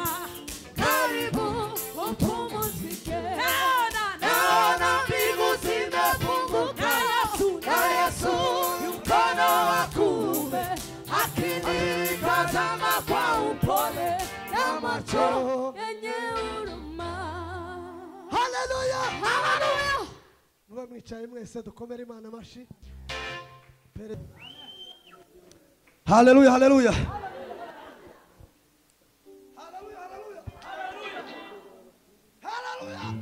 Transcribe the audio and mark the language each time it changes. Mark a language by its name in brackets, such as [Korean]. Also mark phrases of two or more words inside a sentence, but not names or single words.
[Swahili] Karibu upumzike. Naona mbingu zimefunguka na Yesu mkono wa kuume akinitazama kwa upole na macho yenye huruma. Haleluya, haleluya. [Kinyarwanda] Muba mwicaye mwese dukomere Imana amashi. Haleluya, haleluya. Haleluya, haleluya. Haleluya.